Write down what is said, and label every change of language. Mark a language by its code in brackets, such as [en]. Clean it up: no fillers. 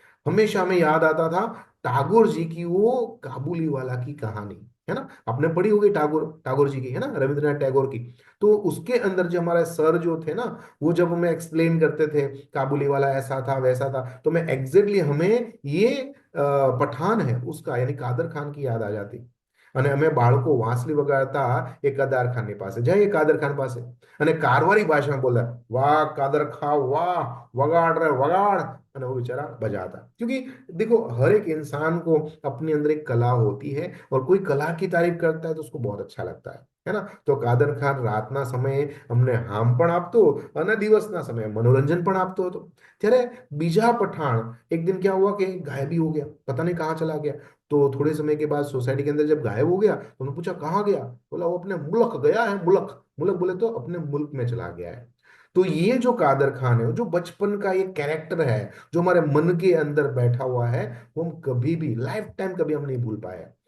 [hi] हमेशा हमें याद आता था टागोर जी की वो काबुली वाला की कहानी, है ना। आपने पढ़ी होगी टागोर टागोर जी की, है ना, रविंद्रनाथ टैगोर की। तो उसके अंदर जो हमारे सर जो थे ना, वो जब हमें एक्सप्लेन करते थे काबुली वाला ऐसा था वैसा था, तो मैं एग्जैक्टली हमें ये पठान है उसका, यानी कादर खान की याद आ जाती। [gu] અને અમે બાળકો વાંસળી વગાડતા એ કદાર ખાનની પાસે જાય, કાદર ખાન પાસે, અને કારવારી ભાષામાં બોલતા, वाह कादर खा वाह, वगाड़ रहे वगाड़, અને [hi] वो बेचारा बजाता। क्योंकि देखो, हर एक इंसान को अपने अंदर एक कला होती है, और कोई कला की तारीफ करता है तो उसको बहुत अच्छा लगता है ना। [gu] तो કાદર ખાન રાતના સમયે અમને હામ પણ આપતો અને દિવસના સમયે મનોરંજન પણ આપતો હતો। ત્યારે બીજા પઠાણ એક [hi] दिन क्या हुआ कि गायब ही हो गया, पता नहीं कहाँ चला गया। तो थोड़े समय के बाद सोसाइटी के अंदर जब गायब हो गया तो उन्होंने पूछा कहाँ गया, बोला वो अपने मुल्क गया है, मुल्क, मुल्क बोले तो अपने मुल्क में चला गया है। तो ये जो कादर खान है, जो बचपन का ये कैरेक्टर है, जो हमारे मन के अंदर बैठा हुआ है, वो हम कभी भी लाइफ टाइम कभी हम नहीं भूल पाए।